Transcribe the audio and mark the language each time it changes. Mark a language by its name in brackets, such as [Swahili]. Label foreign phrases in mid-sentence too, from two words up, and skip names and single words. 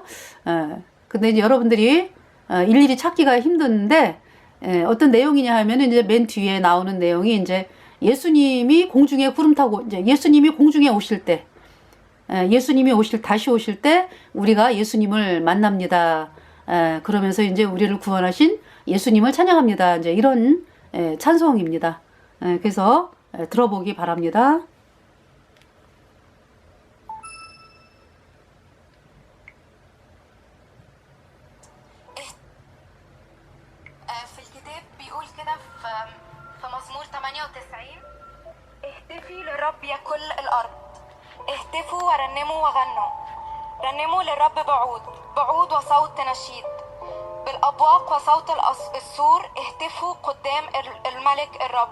[Korean] 근데 이제 여러분들이 일일이 찾기가 힘든데 어떤 내용이냐 하면 이제 맨 뒤에 나오는 내용이 이제 예수님이 공중에 구름 타고 이제 예수님이 공중에 오실 때, 예수님이 다시 오실 때 우리가 예수님을 만납니다. 그러면서 이제 우리를 구원하신 예수님을 찬양합니다. 이제 이런 찬송입니다. 그래서 들어보기 바랍니다. [Arabic] في الكتاب بيقول كده في مزمور 98: اهتفي للرب يا كل الأرض، اهتفوا ورنموا وغنوا، رنموا للرب بعود وصوت نشيد، بالأبواق وصوت السور اهتفوا قدام الملك الرب.